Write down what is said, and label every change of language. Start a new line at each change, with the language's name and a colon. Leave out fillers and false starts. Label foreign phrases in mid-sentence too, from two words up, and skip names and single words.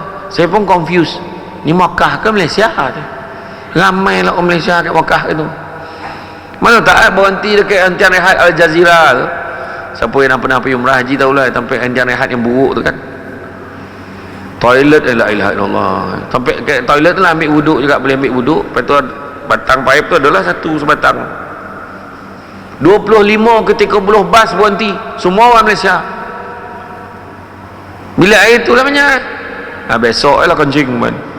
Malay: Saya pun confused, ni Makkah ke Malaysia tu? Ramai lah orang Malaysia kat Makkah itu. Mana tak berhenti dekat hentian rehat Al Jazeera tu. Siapa yang pernah pergi umrah haji tahulah, sampai hentian rehat yang buruk tu kan, toilet
Arabic: لا إله إلا الله,
Malay: sampai kat toilet tu lah ambil wuduk juga, boleh ambil wuduk. Lepas tu batang paip tu adalah satu sebatang. 25 ke 30 bas berhenti, semua orang Malaysia. Bila air tu lah banyak, besok lah kencing kan.